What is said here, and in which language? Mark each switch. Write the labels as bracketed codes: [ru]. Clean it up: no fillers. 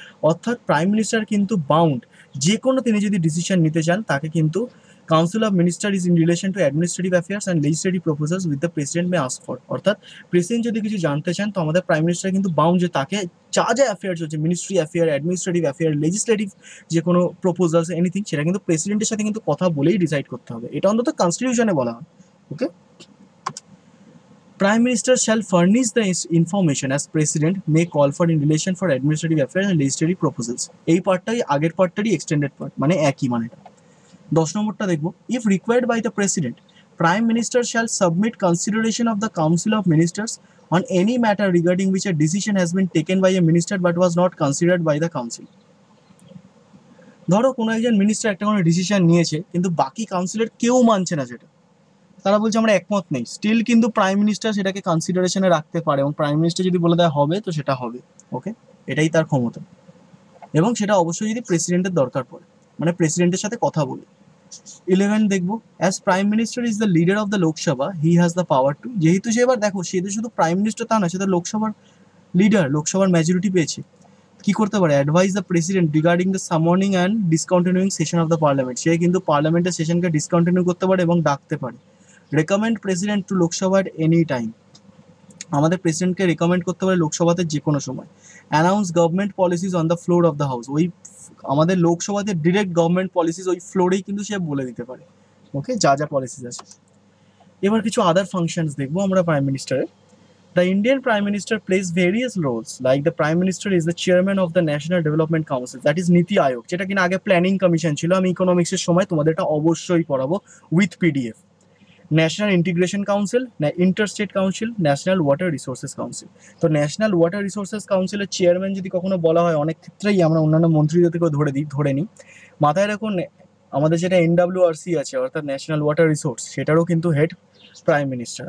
[bn] অর্থাৎ prime minister কিন্তু bound, যে কোনো তিনি যদি ডিসিশন নিতে চান তাকে কিন্তু [en] Council of minister is in relation to administrative affairs and legislative proposals with the president may ask for. [bn] অর্থাৎ প্রেসিডেন্ট যদি কিছু জানতে চান তো আমাদের প্রাইম মিনিস্টার কিন্তু বাউন্ড, যে তাকে যা যা অ্যাফেয়ার্স হচ্ছে, ministry affair, administrative affair, legislative যে কোনো প্রপোজালস এনিথিং, সেটা কিন্তু প্রেসিডেন্টের সাথে কিন্তু কথা বলেই ডিসাইড করতে হবে। এটা অন্তত কনস্টিটিউশনে বলা হয়, ওকে। [en] Prime Minister shall furnish the information as President may call for in relation for administrative affairs and legislative proposals. [bn] এই পার্টটাই আগের পার্টটারই এক্সটেন্ডেড পার্ট, মানে একই মানেটা। 10 নম্বরটা দেখবো, [en] if required by the President, Prime Minister shall submit consideration of the Council of Ministers on any matter regarding which a decision has been taken by a minister but was not considered by the Council. [bn] ধরো কোনো একজন minister একটা কোনো decision নিয়েছে কিন্তু বাকি কাউন্সিলের কেউ মানছে না সেটা, তারা বলছে আমরা একমত নেই, স্টিল কিন্তু প্রাইম মিনিস্টার সেটাকে কনসিডারেশনে রাখতে পারে, এবং প্রাইম মিনিস্টার যদি বলে দেয় হবে তো সেটা হবে, ওকে, এটাই তার ক্ষমতা। এবং সেটা অবশ্যই যদি প্রেসিডেন্টের দরকার পড়ে, মানে প্রেসিডেন্টের সাথে কথা বলে। 11 দেখবো, [en] As prime minister is the leader of the Lok Sabha he has the power to. [bn] যেহেতু সে, এবার দেখো, সে তো শুধু প্রাইম মিনিস্টার তা না, সে তো লোকসভার লিডার, লোকসভার মেজরিটি পেয়েছে। কি করতে পারে? [en] Advise the president regarding the summoning and discontinuing session of the parliament. [bn] সে কিন্তু পার্লামেন্টের সেশনকে ডিসকন্টিনিউ করতে পারে এবং ডাকতে পারে। [en] recommend president to Lok Sabha at any time, [bn] আমাদের প্রেসিডেন্টকে রেকমেন্ড করতে পারে লোকসভাতে যে কোনো সময়। [en] announce government policies on the floor of the house, [bn] ওই আমাদের লোকসভাতে ডিরেক্ট গভর্নমেন্ট পলিসিস ওই ফ্লোরেই কিন্তু সে বলে দিতে পারে, ওকে, যা যা পলিসিস আছে। এবার কিছু আদার ফাংশনস দেখবো আমরা প্রাইম মিনিস্টারের। [en] The Indian Prime Minister plays various roles, like the Prime Minister is the chairman of the National Development Council, that is NITI Aayog, [bn] যেটা কিনা আগে প্ল্যানিং কমিশন ছিল। আমি ইকোনমিক্সের সময় তোমাদের এটা অবশ্যই পড়াবো with PDF. [en] National integration council, interstate council, national water resources council. [bn] তো ন্যাশনাল ওয়াটার রিসোর্সেস কাউন্সিলের চেয়ারম্যান যদি কখনো বলা হয়, অনেক ক্ষেত্রেই আমরা অন্যান্য মন্ত্রীদের থেকেও ধরে নিই। মাথায় রাখুন আমাদের যেটা এনডব্লিউআরসি আছে, অর্থাৎ ন্যাশনাল ওয়াটার রিসোর্স, সেটারও কিন্তু হেড প্রাইম মিনিস্টার।